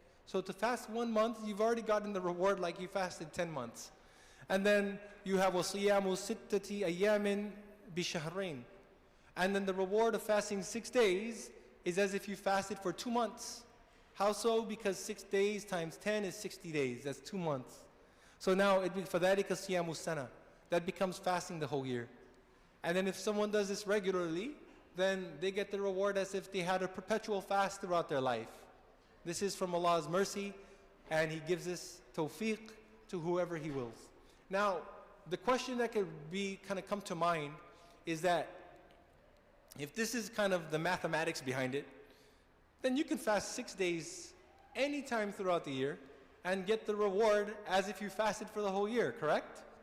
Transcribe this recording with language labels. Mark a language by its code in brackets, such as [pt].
[en] So to fast 1 month, you've already gotten the reward like you fasted 10 months. And then you have [ar] وَصِيَامُ سِتَّةِ أَيَّامٍ بِشَهْرَيْنِ. [en] And then the reward of fasting 6 days is as if you fasted for 2 months. How so? Because 6 days times 10 is 60 days. That's 2 months. So now, [ar] فَذَلِكَ صِيَامُ السَّنَةِ. [en] That becomes fasting the whole year. And then if someone does this regularly, then they get the reward as if they had a perpetual fast throughout their life. This is from Allah's mercy, and He gives this tawfiq to whoever He wills. Now, the question that could be kind of come to mind is that if this is kind of the mathematics behind it, then you can fast 6 days anytime throughout the year and get the reward as if you fasted for the whole year, correct?